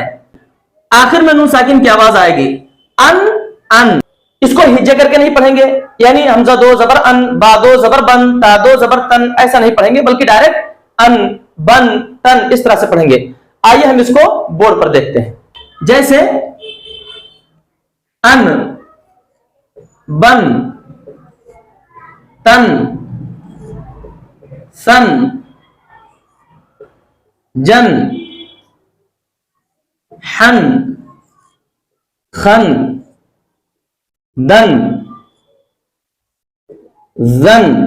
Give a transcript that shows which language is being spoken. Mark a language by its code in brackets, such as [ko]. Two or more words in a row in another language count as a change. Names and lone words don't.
[hi] आखिर में नून साकिन की आवाज आएगी अन अन। इसको हिज्जे करके नहीं पढ़ेंगे, यानी हमजा दो जबर अन, बा दो जबर बन, ता दो जबर तन, ऐसा नहीं पढ़ेंगे, बल्कि डायरेक्ट अन बन तन इस तरह से पढ़ेंगे। आइए हम इसको बोर्ड पर देखते हैं। जैसे अन बन तन सन जन हन खन दन जन